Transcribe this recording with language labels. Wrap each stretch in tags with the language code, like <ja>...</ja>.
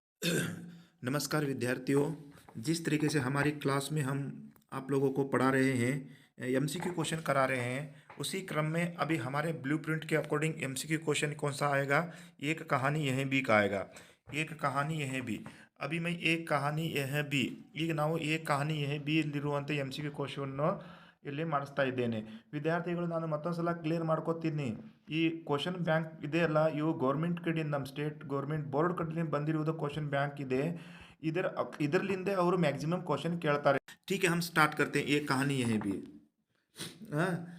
<hi>नमस्कार विद्यार्थियों। जिस तरीके से हमारी क्लास में हम आप लोगों को पढ़ा रहे हैं, एमसीक्यू क्वेश्चन करा रहे हैं, उसी क्रम में अभी हमारे ब्लूप्रिंट के अकॉर्डिंग एमसीक्यू क्वेश्चन कौन सा आएगा। एक कहानी यह भी का आएगा, एक कहानी यह भी। अभी मैं एक कहानी यह भी</hi> <kn>ಈಗ ನಾವು एक कहानी यह भी ಇಲ್ಲಿರುವಂಥ MCQ ಕ್ವಶನ್ ಇಲ್ಲಿ ಮಾಡಿಸ್ತಾ ಇದ್ದೇನೆ ವಿದ್ಯಾರ್ಥಿಗಳು. ನಾನು ಮತ್ತೊಂದು ಸಲ ಕ್ಲಿಯರ್ ಮಾಡ್ಕೋತೀನಿ. ಈ ಕ್ವಶನ್ ಬ್ಯಾಂಕ್ ಇದೆಯಲ್ಲ, ಇವು ಗೌರ್ಮೆಂಟ್ ಕಡೆಯಿಂದ ನಮ್ಮ ಸ್ಟೇಟ್ ಗೌರ್ಮೆಂಟ್ ಬೋರ್ಡ್ ಕಡೆಯಿಂದ ಬಂದಿರುವುದು ಕ್ವಶನ್ ಬ್ಯಾಂಕ್ ಇದೆ. ಇದರಲ್ಲಿಂದ ಅವರು ಮ್ಯಾಕ್ಸಿಮಮ್ ಕ್ವಶನ್ ಕೇಳ್ತಾರೆ.</kn> <hi>ठीक है, हम स्टार्ट करते हैं. एक कहानी यह भी हाँ.</hi>